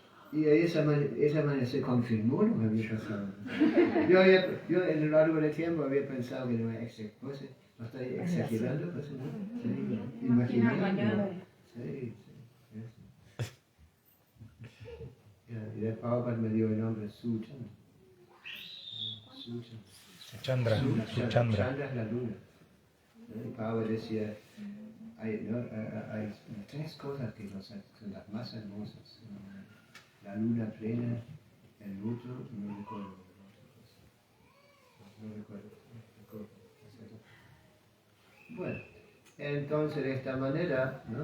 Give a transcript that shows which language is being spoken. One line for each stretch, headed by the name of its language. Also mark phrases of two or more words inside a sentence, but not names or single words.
Spanish: Y de esa manera se confirmó lo que había pasado. Yo en lo largo del tiempo había pensado que no era no estoy exagerando, pues, ¿no? Sí, imaginando. Sí, eso. Y de Prabhupada me dio el nombre Suchandra. Chandra. Chandra es la luna. Y Prabhupada decía, hay 3 cosas que son las más hermosas. La luna plena, el luto, no recuerdo. Bueno, entonces de esta manera, ¿no?